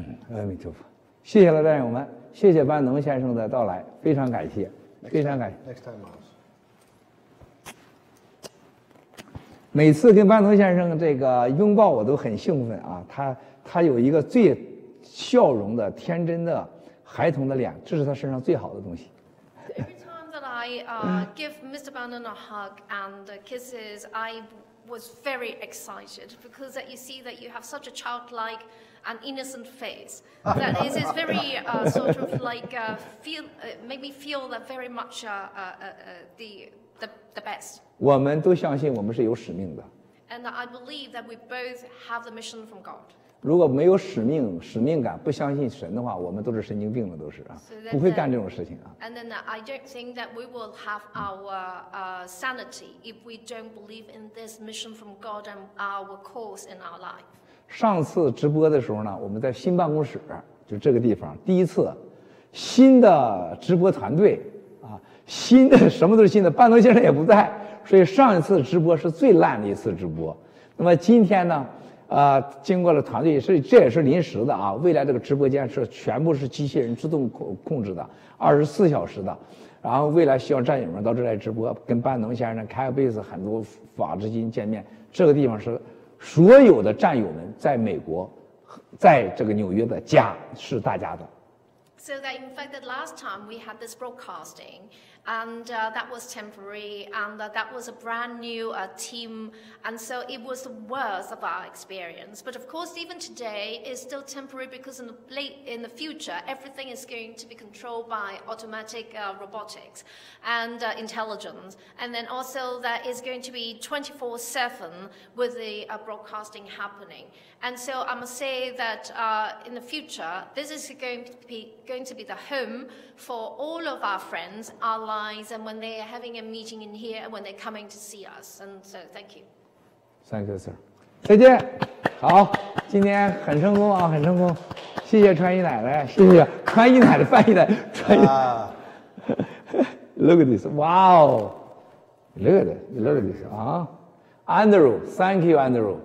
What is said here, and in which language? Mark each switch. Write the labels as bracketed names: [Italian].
[Chinese] 阿弥陀佛，谢谢了战友们，谢谢班农先生的到来，非常感谢，非常感谢。 [English] Next time, Miles. [Chinese] 每次跟班农先生这个拥抱，我都很兴奋啊！他有一个最笑容的、天真的孩童的脸，这是他身上最好的东西。 [English] Every time that I give Mr. Bannon a hug and kisses, I was very excited because that you see that you have such a childlike and innocent face. That is very sort of like make me feel that very much the best. [Chinese] 我们都相信我们是有使命的。 [English] And I believe that we both have the mission from God. [Chinese] 如果没有使命感，不相信神的话，我们都是神经病了，都是不会干这种事情啊。 [English] And then I don't think that we will have our sanity if we don't believe in this mission from God and our cause in our life. [Chinese] 上次直播的时候呢，我们在新办公室，就这个地方，第一次新的直播团队新的什么都是新的，班农先生也不在，所以上一次直播是最烂的一次直播。那么今天呢，经过了团队这也是临时的啊，未来这个直播间是全部是机器人自动控制的，24小时的。然后未来希望战友们到这来直播，跟班农先生开个杯子，很多法治基金见面。这个地方是所有的战友们在美国，在这个纽约的家是大家的。 [English] So that in fact the last time we had this broadcasting, and that was temporary, and that was a brand new team, and so it was the worst of our experience. But of course, even today is still temporary because in the future, everything is going to be controlled by automatic robotics and intelligence, and then also that is going to be 24/7 with the broadcasting happening. And so I must say that in the future, this is going to be the home for all of our friends, allies, and when they are having a meeting in here, and when they're coming to see us. And so, thank you. Thank you, sir. [Chinese] 再见。好，今天很成功啊，很成功。谢谢川姨奶奶，谢谢川姨奶奶翻译的川姨。 [English] Look at this! Wow! Look at this! Andrew, thank you, Andrew.